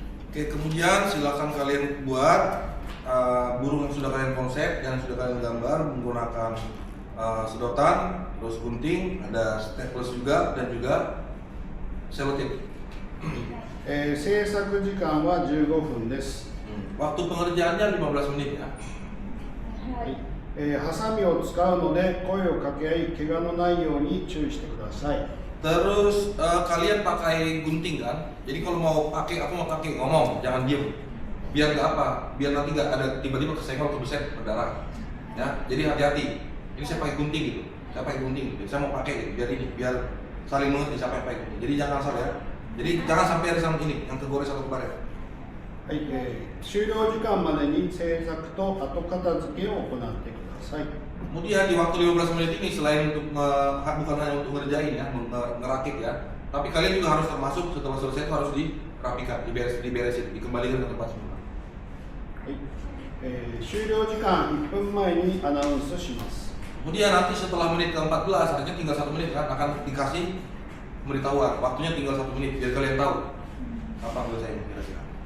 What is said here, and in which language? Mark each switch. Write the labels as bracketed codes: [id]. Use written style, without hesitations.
[id] Oke, kemudian silakan kalian buat burung yang sudah kalian konsep, yang sudah kalian gambar menggunakan sedotan, terus gunting, ada staples juga dan juga selotip. [ja] 制作時間は15分です。 [id] Waktu pengerjaannya 15 menit ya. [ja] ハサミを使うので声を掛け合い、怪我のないように注意してください。 [id] Terus kalian pakai gunting kan? Jadi kalau mau pakai, aku mau pakai, ngomong, jangan diem. Biar nggak apa? Biar nanti nggak ada tiba-tiba kesenggol, kebeset, berdarah. Ya, jadi hati-hati. Ini saya pakai gunting gitu. Saya pakai gunting. Jadi saya mau pakai gitu. Biar ini, biar saling mengerti siapa yang pakai gunting. Jadi jangan salah ya. Jadi jangan sampai ada sama ini yang kegores atau kemarin. [ja] はい、終了時間までに制作と後片付けを行ってください。 [id] Kemudian di waktu 15 menit ini selain untuk bukan hanya untuk ngerjain ya, ngerakit ya, tapi kalian juga harus termasuk setelah selesai itu harus dirapikan, diberesin, dikembalikan ke tempat semula. [ja] はい、終了時間1分前にアナウンスします。 [id] Kemudian nanti setelah menit ke-14, artinya tinggal 1 menit kan, akan dikasih pemberitahuan, waktunya tinggal 1 menit, biar kalian tahu kapan selesai kira-kira.